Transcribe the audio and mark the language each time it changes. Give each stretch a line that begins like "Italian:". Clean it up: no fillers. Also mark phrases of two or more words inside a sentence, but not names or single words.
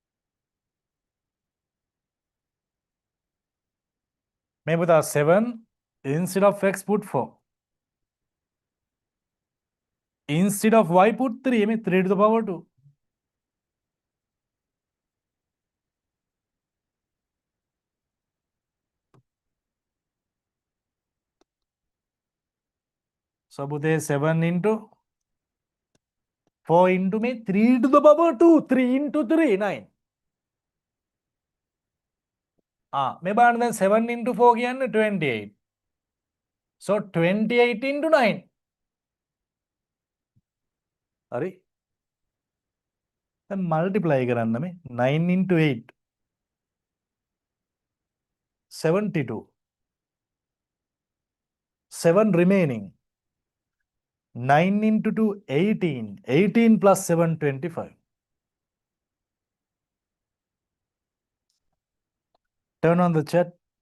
Sinhala: මේ පුතා
English: 7 Instead of x, put 4. Instead of y, put 3. I mean 3 to the power 2. So, put 7 into 4 into me 3 to the power 2. 3 into 3, 9. Me
Sinhala: බලන්න දැන්
English: 7 into 4 කියන්නේ 28. So 28 into 9.
Sinhala: හරි. දැන් multiply කරන්න මේ 9 into 8.
English: 72. 7 remaining. 9 into 2, 18. 18 plus 7, 25. Turn on the chat.